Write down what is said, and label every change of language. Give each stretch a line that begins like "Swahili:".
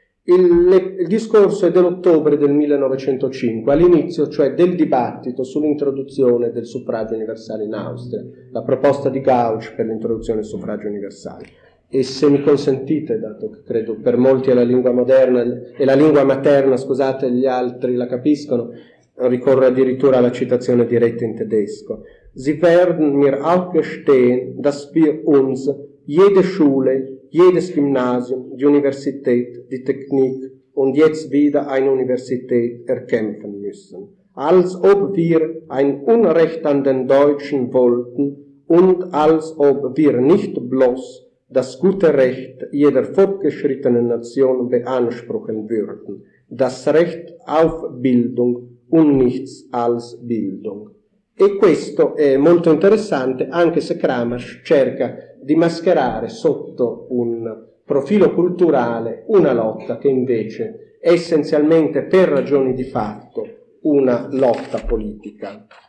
Italian: Il discorso è dell'ottobre del 1905, all'inizio cioè del dibattito sull'introduzione del suffragio universale in Austria, la proposta di Gauch per l'introduzione del suffragio universale. E se mi consentite, dato che credo per molti è la lingua moderna, è la lingua materna, scusate, gli altri la capiscono, ricorre addirittura alla citazione diretta in tedesco.
German: Sie werden mir auch gestehen, dass wir uns jede Schule, jedes Gymnasium, die Universität, die Technik und jetzt wieder eine Universität erkämpfen müssen, als ob wir ein Unrecht an den Deutschen wollten und als ob wir nicht bloß das gute Recht jeder fortgeschrittenen Nation beanspruchen würden, das Recht auf Bildung un nichts als Bildung.
Italian: E questo è molto interessante, anche se Kramáš cerca di mascherare sotto un profilo culturale una lotta che invece è essenzialmente, per ragioni di fatto, una lotta politica.